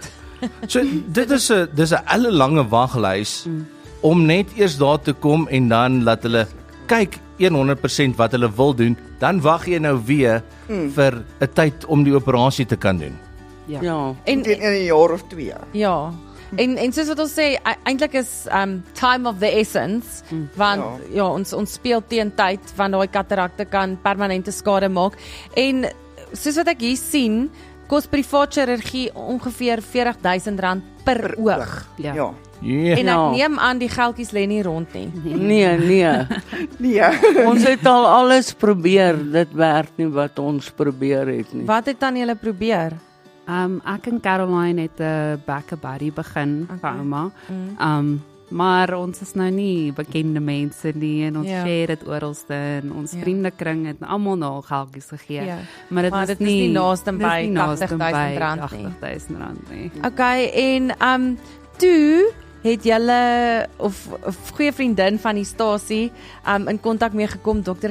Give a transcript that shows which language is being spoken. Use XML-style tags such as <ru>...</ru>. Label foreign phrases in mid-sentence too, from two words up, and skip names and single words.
<af>So dis 'n ellelange waglys om net eers daar te kom en dan laat hulle kyk 100% wat hulle wil doen, dan wag jy nou weer vir 'n tyd om die operasie te kan doen. Ja. En teen 'n jaar of 2. ja. En soos wat ons sê, eintlik is</af> <en>time of the essence,</en> <af>want ja, ons speel teen tyd, want daai katarakte kan permanente skade maak. En soos wat ek hier sien, kos privaat chirurgie ongeveer R40,000 per oog. Ja. Ja. Yeah. En ek neem aan die geldjies lê nie rond nie. Nee. Nee. Ons het al alles probeer, dit werk nie wat ons probeer het nie. Wat het dan julle probeer? Ek en Caroline het 'n</af> <en>back a buddy</en> <af>begin vir ouma. Maar ons is nou nie bekende mense nie en ons share dit oralste en ons vriendekring het almal nou geldjies gegee. Ja. Maar dit is nie naaste by R80,000 nie. R80,000 nie. Okay, en toe het julle of goeie vriendin van die stasie in kontak mee gekom, Dr.</af>